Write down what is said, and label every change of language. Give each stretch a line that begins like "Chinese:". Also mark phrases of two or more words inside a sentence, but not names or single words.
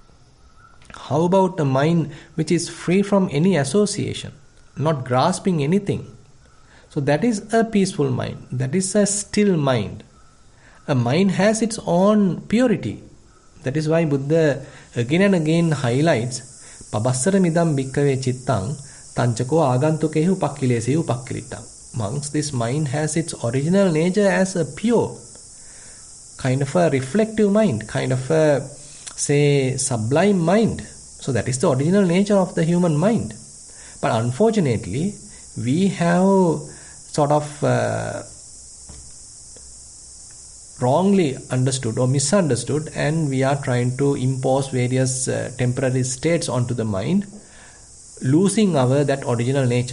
English: How about a mind which is free from any association, not grasping anything? So that is a peaceful mind. That is a still mind. A mind has its own purity. That is why Buddha again and again highlights
Pali: Pabassara midam bhikkave chittang tanchako agantukehu pakkilesehu pakkilitang.
English: Monks, this mind has its original nature as a pure, kind of a reflective mind, kind of a, say, sublime mind. So that is the original nature of the human mind. But unfortunately, we have sort of wrongly understood or misunderstood, and we are trying to impose various temporary states onto the mind, losing our that original nature.